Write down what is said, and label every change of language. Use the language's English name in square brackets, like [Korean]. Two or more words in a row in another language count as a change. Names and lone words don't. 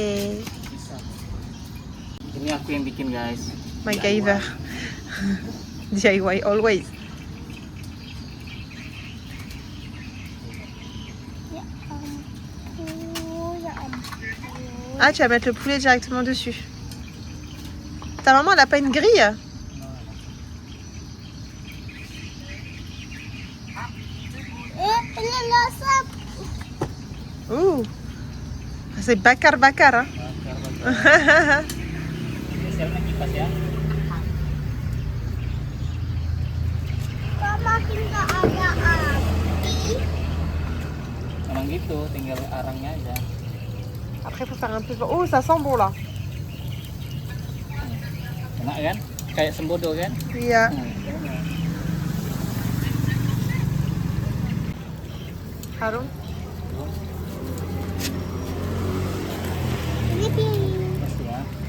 [Indonesian] Bisa. Ini aku yang bikin guys. [English] MacGyver. DIY always. [Indonesian] Ya ampun, ya ampun. [French] Ah, tu vas mettre le poulet directement dessus. Ta maman, elle a pas une grille? [Indonesian] Ini lasap. [French] C'est bakar-bakar. Hein? [Indonesian] Bakar-bakar. Sirian kipas ya. Kok makin gak ada api? Memang gitu, tinggal arangnya aja. [French] Après, faut faire un peu. Oh, ça sent bon là. [Indonesian] Enak kan? Kayak sembodo kan? Iya. Harum. Ini piring. Pasti ya.